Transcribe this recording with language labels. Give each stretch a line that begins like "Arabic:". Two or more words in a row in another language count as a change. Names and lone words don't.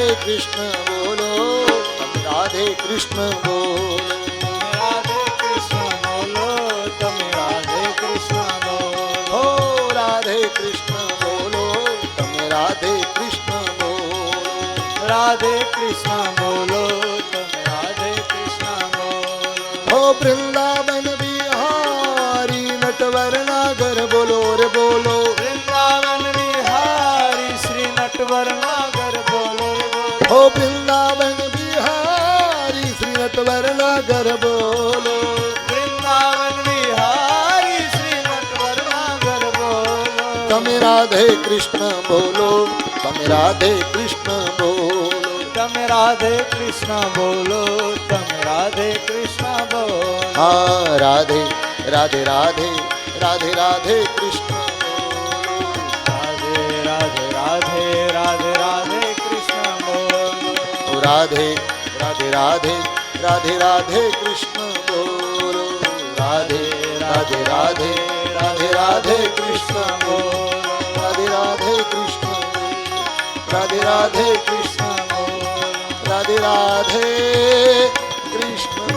Hindi: कृष्ण बोलो तम राधे कृष्ण बोलो राधे कृष्ण बोलो
Gujarati: તમે રાધે કૃષ્ણ બોલો
Hindi: हो राधे कृष्ण बोलो तम राधे कृष्ण बोलो
Gujarati: રાધે કૃષ્ણ બોલો તમે રાધે કૃષ્ણ બોલો
Hindi: हो वृंदावन बिहारी नटवर नागर बोलो रे बोलो
Gujarati: વૃંદાવન વિહારી શ્રી નટવર નાગર બોલો રે બોલો
Hindi: हो वृंदावन बिहारी श्री नटवर नागर बोलो
Gujarati: વૃંદાવન વિહારી શ્રી નટવર નાગર બોલો તમે રાધે કૃષ્ણ બોલો તમે રાધે કૃષ્ણ બોલો તમે રાધે કૃષ્ણ બોલો તમે રાધે કૃષ્ણ બોલો
Hindi: हाँ राधे राधे राधे राधे राधे कृष्ण
Gujarati: રાધે રાધે રાધે રાધે રાધે કૃષ્ણ બોલો
Hindi: बोलो राधे राधे राधे राधे राधे कृष्ण बोलो राधे राधे राधे राधे राधे कृष्ण बोलो राधे राधे कृष्ण राधे राधे कृष्ण राधे राधे कृष्ण